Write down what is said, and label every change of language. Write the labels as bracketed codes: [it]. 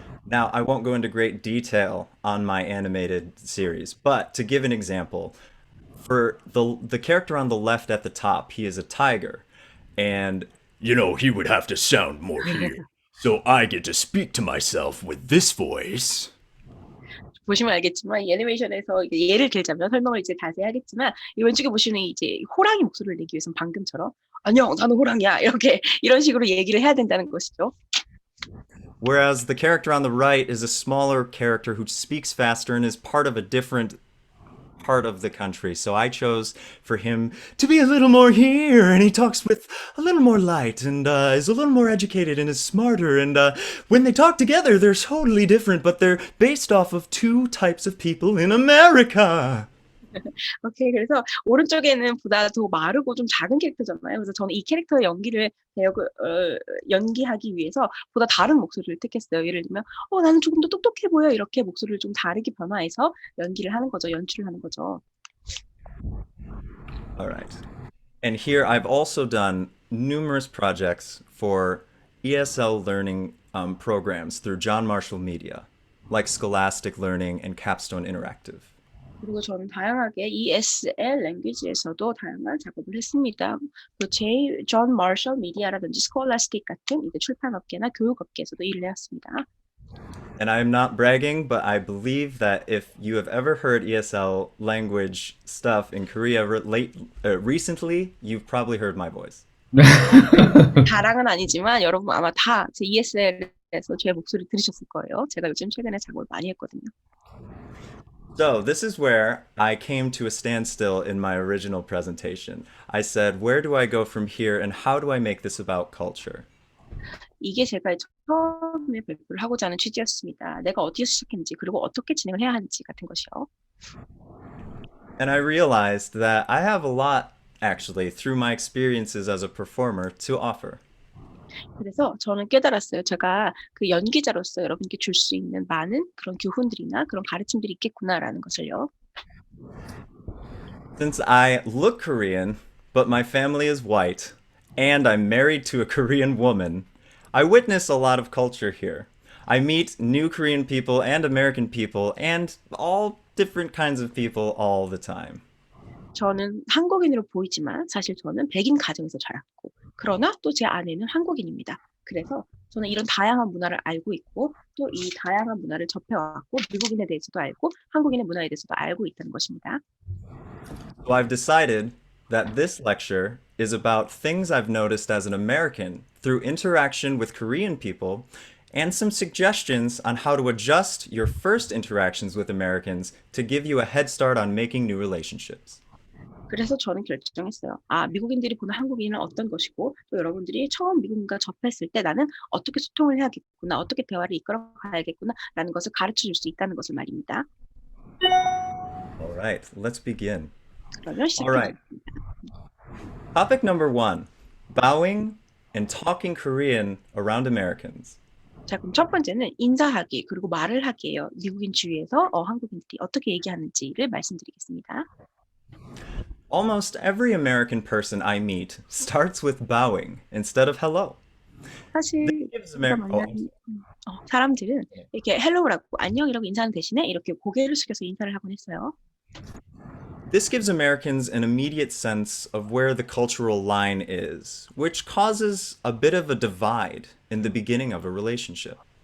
[en] Now, I won't go into great detail on my animated series, but to give an example, for the character on the left at the top, he is a tiger, and he would have to sound more here. So I get to speak to myself with this voice. [ko] 보시면 알겠지만 이 애니메이션에서 이제 예를 들자면 설명을 이제 자세히 하겠지만 이 왼쪽에 보시는 이제 호랑이 목소리를 내기 위해서는 방금처럼 안녕 나는 호랑이야 이렇게 이런 식으로 얘기를 해야 된다는 것이죠. [en] Whereas the character on the right is a smaller character who speaks faster and is part of a different part of the country. So I chose for him to be a little more here, and he talks with a little more light, and is a little more educated and is smarter. And when they talk together, they're totally different, but they're based off of two types of people in America. 오케이. [ko] 그래서 오른쪽에는 보다 더 마르고 좀 작은 캐릭터잖아요. 그래서 저는 이 캐릭터의 연기를 연기하기 위해서 보다 다른 목소리를 택했어요. 예를 들면, 나는 조금 더 똑똑해 보여. 이렇게 목소리를 좀 다르게 변화해서 연기를 하는 거죠. 연출을 하는 거죠. [en] All right. And here I've also done numerous projects for ESL learning programs through John Marshall Media, like Scholastic Learning and Capstone Interactive. [ko] 그리고 저는 다양하게 ESL 랭귀지에서도 다양한 작업을 했습니다. 존 마셜 미디어라든지 스콜라스틱 같은 이제 출판업계나 교육업계에서도 일을 해왔습니다. [en] And I'm not bragging, but I believe that if you have ever heard ESL language stuff in Korea recently, you've probably heard my voice. [ko] 자랑은 아니지만 여러분 아마 다 제 ESL에서 제 목소리 들으셨을 거예요. 제가 요즘 최근에 작업을 많이 했거든요. [en] So, this is where I came to a standstill in my original presentation. I said, where do I go from here and how do I make this about culture? [ko] 이게 제가 처음에 발표를 하고자 하는 취지였습니다. 내가 어디에서 시작했는지 그리고 어떻게 진행을 해야 하는지 같은 것이요. [en] And I realized that I have a lot, actually, through my experiences as a performer, to offer. [ko] 그래서 저는 깨달았어요. 제가 그 연기자로서 여러분께 줄 수 있는 많은 그런 교훈들이나 그런 가르침들이 있겠구나라는 것을요. [en] Since I look Korean, but my family is white, and I'm married to a Korean woman, I witness a lot of culture here. I meet new Korean people and American people and all different kinds of people all the time. [ko] 저는 한국인으로 보이지만 사실 저는 백인 가정에서 자랐고 그러나 또 제 아내는 한국인입니다. 그래서 저는 이런 다양한 문화를 알고 있고 또 이 다양한 문화를 접해왔고 미국인에 대해서도 알고 한국인의 문화에 대해서도 알고 있다는 것입니다. [en] So I've decided that this lecture is about things I've noticed as an American through interaction with Korean people and some suggestions on how to adjust your first interactions with Americans to give you a head start on making new relationships. [ko] 그래서 저는 결정했어요. 미국인들이 보는 한국인은 어떤 것이고 또 여러분들이 처음 미국인과 접했을 때 나는 어떻게 소통을 해야겠구나, 어떻게 대화를 이끌어 가야겠구나라는 것을 가르쳐 줄 수 있다는 것을 말입니다. [en] All right, let's begin. [ko] 그러면 [en] All right. [ko] 시작해보겠습니다. [en] Topic number one, bowing and talking Korean around Americans. [ko] 자, 그럼 첫 번째는 인사하기 그리고 말을 하기예요. 미국인 주위에서 한국인들이 어떻게 얘기하는지를 말씀드리겠습니다. [en] Almost every American person I meet starts with bowing instead of hello. [ko] 사실 [en] This gives [ko] 제가 [en] Amer- oh, [ko] 만나는 사람들은 이렇게 헬로우라고 안녕이라고 인사하는 대신에 이렇게 고개를 숙여서 인사를 하곤 했어요. [en] This gives Americans an immediate sense of where the cultural line is, which causes a bit of a divide in the beginning of a relationship.